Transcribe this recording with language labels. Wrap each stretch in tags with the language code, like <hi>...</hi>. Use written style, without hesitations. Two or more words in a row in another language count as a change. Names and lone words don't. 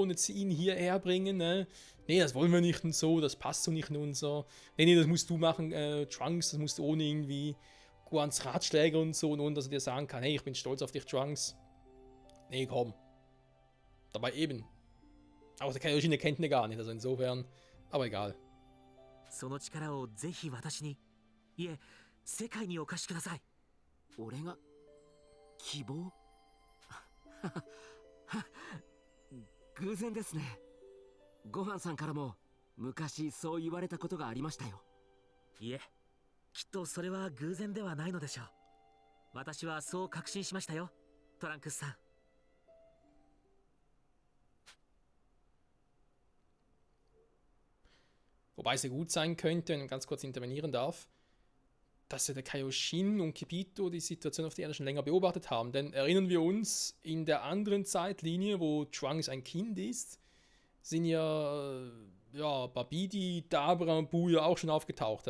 <de>Und jetzt ihn hierher bringen, ne? Nee, das wollen wir nicht und so, das passt so nicht und so. Nee, das musst du machen, Trunks, das musst du ohne irgendwie Guans Ratschläge und so, und dass er dir sagen kann, hey, ich bin stolz auf dich, Trunks. Nee, komm. Dabei eben. Aber der Kaioshin kennt ihn gar nicht, also insofern. Aber egal.</de> <ja>その力をぜひ私に、いえ、世界にお貸しください。俺が希望偶然ですね。ごはんさんからも昔そう言われたことがありましたよ。いえ、きっとそれは偶然ではないのでしょう。私はそう確信しましたよ、トランクスさん。</ja> <de>Wobei es ja gut sein könnte, wenn man ganz kurz intervenieren darf, dass ja der Kaioshin und Kibito die Situation auf der Erde schon länger beobachtet haben. Denn erinnern wir uns, in der anderen Zeitlinie, wo Trunks ein Kind ist, sind ja Babidi, Dabra und Buu ja auch schon aufgetaucht.</de>